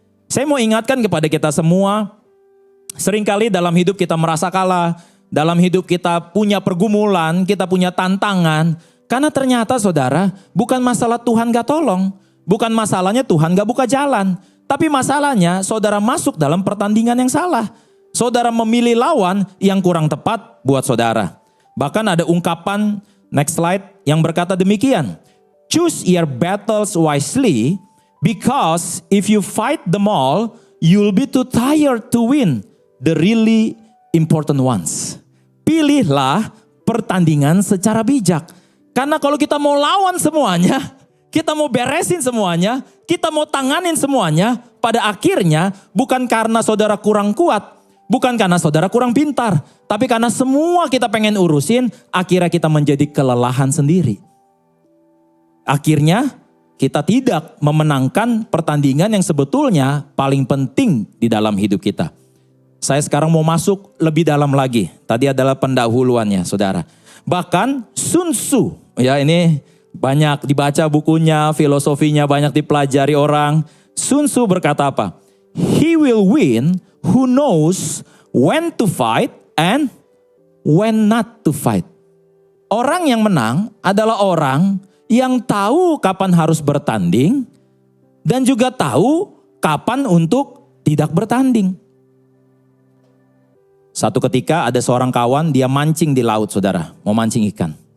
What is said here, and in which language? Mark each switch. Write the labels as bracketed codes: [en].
[id] Saya mau ingatkan kepada kita semua, seringkali dalam hidup kita merasa kalah, dalam hidup kita punya pergumulan, kita punya tantangan. Karena ternyata saudara, bukan masalah Tuhan gak tolong, bukan masalahnya Tuhan gak buka jalan. Tapi masalahnya saudara masuk dalam pertandingan yang salah. Saudara memilih lawan yang kurang tepat buat saudara. Bahkan ada ungkapan, [en] next slide, [id] yang berkata demikian. [en] Choose your battles wisely, because if you fight them all, you'll be too tired to win the really important ones. [id] Pilihlah pertandingan secara bijak. Karena kalau kita mau lawan semuanya, kita mau beresin semuanya, kita mau tanganin semuanya, pada akhirnya bukan karena saudara kurang kuat, bukan karena saudara kurang pintar, tapi karena semua kita pengen urusin, akhirnya kita menjadi kelelahan sendiri. Akhirnya kita tidak memenangkan pertandingan yang sebetulnya paling penting di dalam hidup kita. Saya sekarang mau masuk lebih dalam lagi. Tadi adalah pendahuluannya saudara. Bahkan Sun Tzu, ya ini banyak dibaca bukunya, filosofinya banyak dipelajari orang. Sun Tzu berkata apa? [en] He will win who knows when to fight and when not to fight. [id] Orang yang menang adalah orang yang tahu kapan harus bertanding dan juga tahu kapan untuk tidak bertanding. Satu ketika ada seorang kawan, dia mancing di laut saudara, mau mancing ikan.